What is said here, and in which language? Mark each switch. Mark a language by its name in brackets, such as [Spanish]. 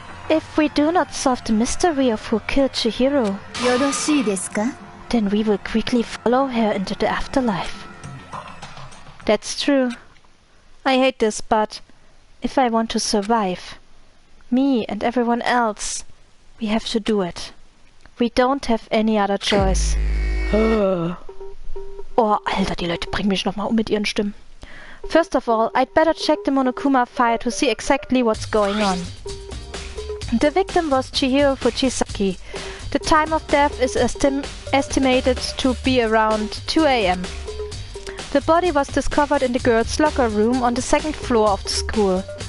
[English] If we do not solve the mystery of who killed Chihiro, then we will quickly follow her into the afterlife. That's true. I hate this, but if I want to survive, me and everyone else, we have to do it. We don't have any other choice. [German] Oh, Alter, die Leute bringen mich nochmal mit ihren Stimmen. [English] First of all, I'd better check the Monokuma file to see exactly what's going on. The victim was Chihiro Fujisaki. The time of death is estimated to be around 2 AM. The body was discovered in the girls' locker room on the 2nd floor of the school.